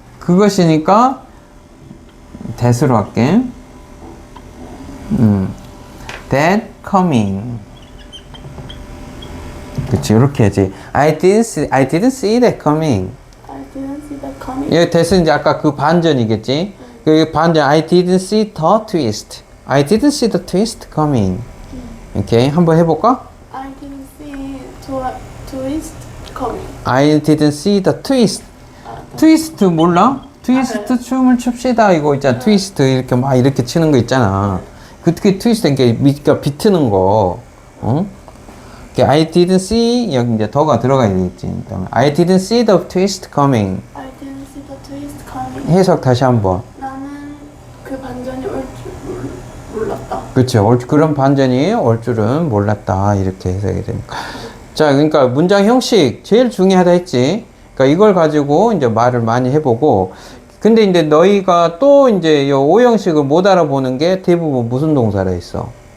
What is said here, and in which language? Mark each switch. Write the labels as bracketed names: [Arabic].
[Korean] 그것이니까 that으로 할게. [English] That coming. [Korean] 그치, 이렇게 해야지. [English] I didn't see that coming. I didn't see that coming. [Korean] 여기 that은 이제 아까 그 반전이겠지. 그 반전, [English] I didn't see the twist. I didn't see the twist coming. [Korean] 오케이, 한번 해볼까? [English] I didn't see twist coming. I didn't see the twist. [Korean] 트위스트 몰라? 트위스트 춤을 춥시다 이거 있잖아. 트위스트 이렇게 막 이렇게 치는 거 있잖아. 그게 트위스트 이게 비트는 거. 어? [English] I didn't see [Korean] 여기 이제 더가 들어가야 되겠지. [English] I didn't see the twist coming. I didn't see the twist coming. [Korean] 해석 다시 한번. 나는 그 반전이 올 줄 몰랐다. 그렇죠. 그런 반전이 올 줄은 몰랐다. 이렇게 해석이 되니까. 자, 그러니까 문장 형식 제일 중요하다 했지. 그러니까 이걸 가지고 이제 말을 많이 해보고. 근데 이제 너희가 또 이제 이 오형식을 못 알아보는 게 대부분 무슨 동사라 했어?